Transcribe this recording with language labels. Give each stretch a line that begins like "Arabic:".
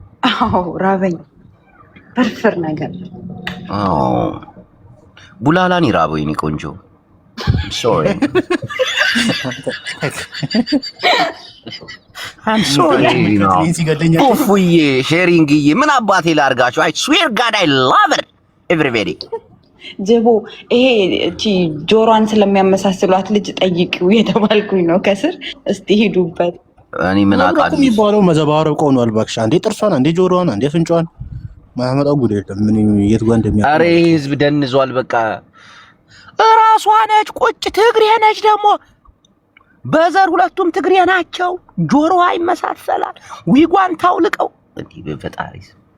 Amharic: አዎ ራበኝ ፍርፍር ነገር። አዎ ቡላላኒ ራበኝ እኔ ቆንጆ ሶሪ
English: I'm sorry
Amharic: ኡፍዬ ሼሪንግዬ ምን አባቴ ላርጋችሁ?
English: I swear God I love it everybody
Amharic: ጀቦ ይሄ እቺ ጆሮዋን ስለሚያመሳስሏት ልጅ ጠይቂው የተባልኩኝ ነው ከስር። እስቲ ሄዱበት። እኔ ምን አውቃለሁ የሚባለው መዘባረብ ቆኗል። እባክሽ አንዴ ጥርሷን አንዴ ጆሮዋን አንዴ ፍንጯን ማያመጣው ጉድ የለም። ምን የት ጋር እንደሚያ ኧረ ህዝብ ደንዟል። በቃ እራሷ ነች ቁጭ ትግሬ ነች ደግሞ በዘር ሁለቱም ትግሬ ናቸው። ጆሮዋ ይመሳሰላል። ዊጓን ታውልቀው እንዴ በፈጣሪስ